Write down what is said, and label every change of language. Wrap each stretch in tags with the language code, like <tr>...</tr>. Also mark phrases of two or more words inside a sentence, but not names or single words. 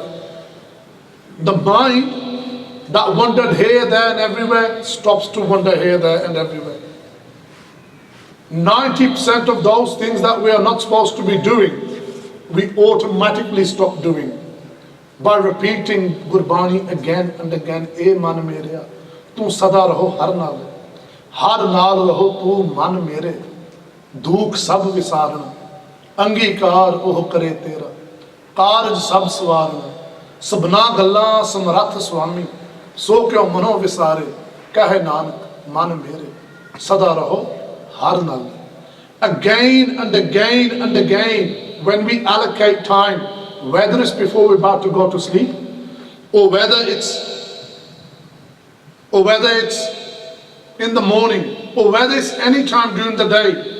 <en>The mind that wandered here, there and everywhere stops to wander here, there and everywhere. 90% of those things that we are not supposed to be doing, we automatically stop doing by repeating Gurbani again and again.</en> <pa>ਏ ਮਨ ਮੇਰਿਆ ਤੂ ਸਦਾ ਰਹੁ ਹਰਿ ਨਾਲਿ ਰਹੁ ਤੂ ਮਨ ਮੇਰੇ ਦੂਖ ਸਭਿ ਵਿਸਾਰਣਾ ਅੰਗੀਕਾਰੁ ਓਹੁ ਕਰੇ ਤੇਰਾ ਕਾਰਜ ਸਭਿ ਸਵਾਰਣਾ ਸਭਨਾ ਗਲਾ ਸਮਰਥੁ ਸੁਆਮੀ ਸੋ ਕਿਉ ਮਨਹੁ ਵਿਸਾਰੇ ਕਹੈ ਨਾਨਕੁ ਮਨ ਮੇਰੇ ਸਦਾ ਰਹੁ ਹਰਿ ਨਾਲੇ.</pa> <en>Again and again and again, when we allocate time, whether it's before we're about to go to sleep, or whether it's in the morning, or whether it's any time during the day.</en>